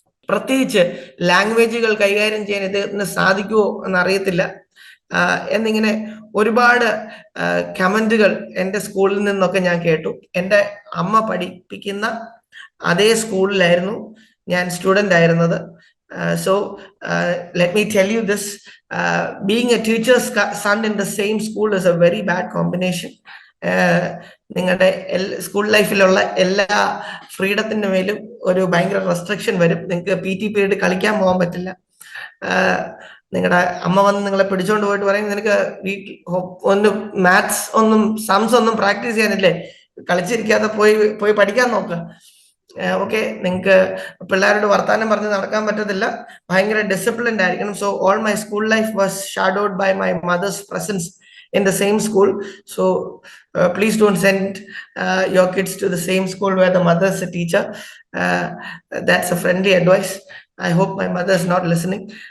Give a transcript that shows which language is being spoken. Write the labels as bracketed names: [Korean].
[Malayalam] പ്രത്യേകിച്ച് ലാംഗ്വേജുകൾ കൈകാര്യം ചെയ്യാൻ ഇദ്ദേഹത്തിന് സാധിക്കുമോ എന്നറിയത്തില്ല എന്നിങ്ങനെ ഒരുപാട് കമന്റുകൾ എൻ്റെ സ്കൂളിൽ നിന്നൊക്കെ ഞാൻ കേട്ടു. എൻ്റെ അമ്മ പഠിപ്പിക്കുന്ന അതേ സ്കൂളിലായിരുന്നു ഞാൻ സ്റ്റുഡൻ്റ് ആയിരുന്നത്. [English] So let me tell you this, being a teacher's son in the same school is a very bad combination. [Malayalam] നിങ്ങളുടെ സ്കൂൾ ലൈഫിലുള്ള എല്ലാ ഫ്രീഡത്തിന്റെ മേലും ഒരു ഭയങ്കര റെസ്ട്രിക്ഷൻ വരും. നിങ്ങൾക്ക് PT പീരീഡ് കളിക്കാൻ പോകാൻ പറ്റില്ല. നിങ്ങളുടെ അമ്മ വന്ന് നിങ്ങളെ പിടിച്ചോണ്ട് പോയിട്ട് പറയും, നിനക്ക് വീട്ടിൽ മാത്സ് സംസ് ഒന്നും പ്രാക്ടീസ് ചെയ്യാനില്ലേ, കളിച്ചിരിക്കാതെ പോയി പഠിക്കാൻ നോക്കുക. ഓക്കെ, നിങ്ങൾക്ക് പിള്ളേരോട് വർത്താനം പറഞ്ഞ് നടക്കാൻ പറ്റത്തില്ല, ഭയങ്കര ഡിസിപ്ലിൻഡ് ആയിരിക്കണം. [English] So all my school life was shadowed by my mother's presence. in the same school. So please don't send your kids to the same school where the mother is a teacher. uh, that's a friendly advice. I hope my mother is not listening.